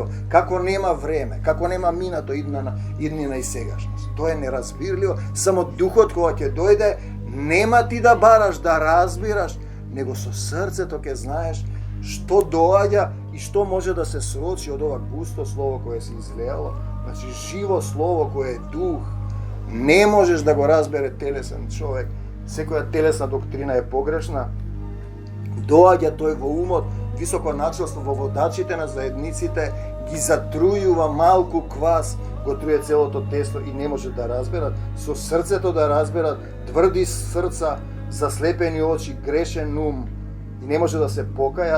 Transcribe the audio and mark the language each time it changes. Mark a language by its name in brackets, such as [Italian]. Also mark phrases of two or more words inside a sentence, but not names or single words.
[Macedonian] Како нема време, како нема минато, иднина и сегашност. Тоа е неразбирливо. Само Духот кога ќе дојде, нема ти да бараш, да разбираш, него со срцето ќе знаеш што доаѓа и што може да се срочи од ова густо слово кое се излеало [Serbian] Znači, živo slovo koje je duh, ne možeš da [Macedonian] го разбере телесен човек. Секоја телесна доктрина е погрешна. Доаѓа тој во умот, високо начелство, во водачите на заедниците, ги затрујува малку квас, го труе целото тесто и не може да разберат. Со срцето да разберат, тврди срца, заслепени очи, грешен ум и не може да се покајат.